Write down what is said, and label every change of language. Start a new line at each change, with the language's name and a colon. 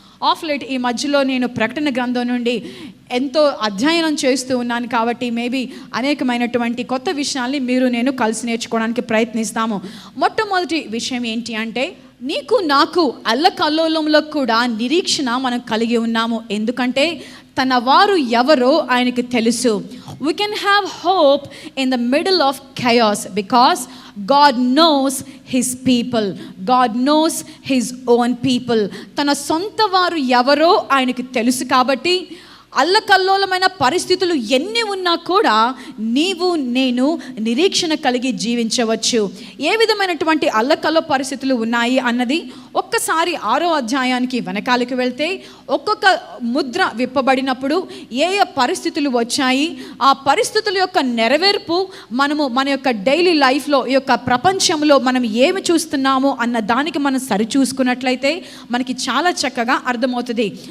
Telugu: Of light ఈ మధ్యలో నేను ప్రకటన గ్రంథం నుండి ఎంతో అధ్యయనం చేస్తూ ఉన్నాను కాబట్టి మేబీ అనేకమైనటువంటి కొత్త విషయాల్ని మీరు నేను కలిసి నేర్చుకోవడానికి ప్రయత్నిస్తాము. మొట్టమొదటి విషయం ఏంటి అంటే, నీకు నాకు అల్లకల్లోలంలో కూడా నిరీక్షణ మనం కలిగి ఉన్నాము. ఎందుకంటే తన వారు ఎవరో ఆయనకి తెలుసు.
English: We can have hope in the middle of chaos because God knows his people. God knows his own people.
Telugu: తన సొంత వారు ఎవరో ఆయనకి తెలుసు కాబట్టి అల్లకల్లోలమైన పరిస్థితులు ఎన్ని ఉన్నా కూడా నీవు నేను నిరీక్షణ కలిగి జీవించవచ్చు. ఏ విధమైనటువంటి అల్లకల్లో పరిస్థితులు ఉన్నాయి అన్నది ఒక్కసారి 6వ అధ్యాయానికి వెనకాలకు వెళ్తే, ఒక్కొక్క ముద్ర విప్పబడినప్పుడు ఏ ఏ పరిస్థితులు వచ్చాయి, ఆ పరిస్థితుల యొక్క నెరవేర్పు మన యొక్క డైలీ లైఫ్లో, ఈ యొక్క ప్రపంచంలో మనం ఏమి చూస్తున్నామో అన్న దానికి మనం సరిచూసుకున్నట్లయితే మనకి చాలా చక్కగా అర్థమవుతుంది.